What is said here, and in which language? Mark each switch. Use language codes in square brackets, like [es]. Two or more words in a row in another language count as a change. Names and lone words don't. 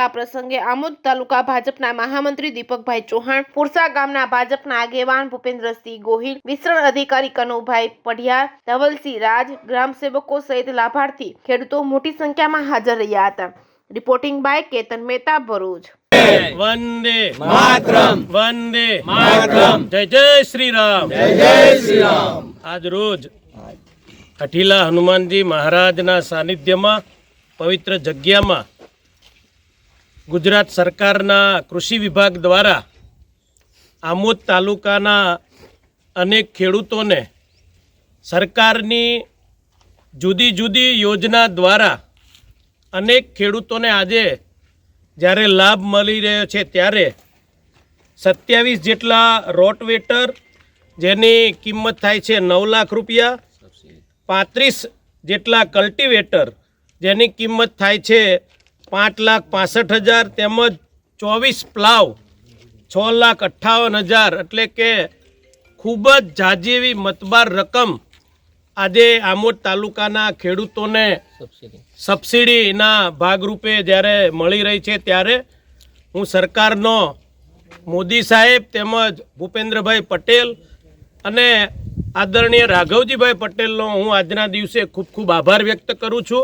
[gu] આ પ્રસંગે આમોદ તાલુકા ભાજપના મહામંત્રી દીપકભાઈ ચૌહાણ, પુરસા ગામના ભાજપના આગેવાન ભૂપેન્દ્રસિંહ ગોહિલ, વિસ્તરણ અધિકારી કનુભાઈ પઢિયાર, ધવલસિંહ રાજ, ગ્રામસેવકો સહિત લાભાર્થી ખેડૂતો મોટી સંખ્યામાં હાજર રહ્યા હતા। રિપોર્ટિંગ બાય કેતન મહેતા, ભરૂચ। [sa] वंदे मातरम, वंदे मातरम, [hi] जय जय श्री राम, जय जय श्री राम। [gu] આજ રોજ હઠીલા હનુમાનજી મહારાજના સાનિધ્યમાં પવિત્ર જગ્યામાં ગુજરાત સરકારના કૃષિ વિભાગ દ્વારા આમોદ તાલુકાના અનેક ખેડૂતોને સરકારની જુદી જુદી યોજના દ્વારા અનેક ખેડૂતોને આજે જ્યારે લાભ મળી રહ્યો છે, ત્યારે 27 જેટલા રોટવેટર જેની કિંમત થાય છે 9 લાખ રૂપિયા, 35 જેટલા કલ્ટિવેટર જેની કિંમત થાય છે 5,65,000 તેમજ 24 પ્લાવ 6,58,000 એટલે કે ખૂબ જ ઝાઝી એવી મતબાર રકમ આજે આમોદ તાલુકાના ખેડૂતોને સબસિડીના ભાગરૂપે જ્યારે મળી રહી છે, ત્યારે હું સરકારનો મોદી સાહેબ તેમજ ભૂપેન્દ્રભાઈ પટેલ અને આદરણીય રાઘવજીભાઈ પટેલનો હું આજના દિવસે ખૂબ ખૂબ આભાર વ્યક્ત કરું છું।